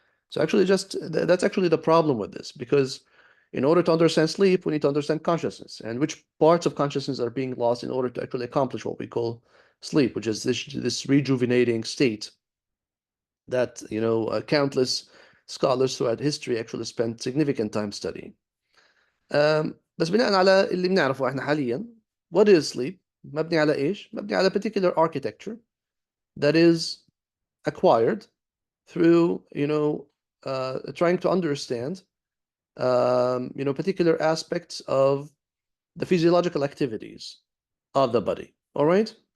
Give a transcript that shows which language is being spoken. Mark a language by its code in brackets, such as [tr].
[en] So actually that's actually the problem with this, because in order to understand sleep, we need to understand consciousness and which parts of consciousness are being lost in order to actually accomplish what we call sleep, which is this rejuvenating state that, you know, countless scholars throughout history actually spent significant time studying. [ar] بس بناء على اللي بنعرفه احنا حاليا, [en] what is sleep? [ar] مبني على ايش؟ مبني على [en] particular architecture that is acquired through, you know, trying to understand, you know, particular aspects of the physiological activities of the body. All right.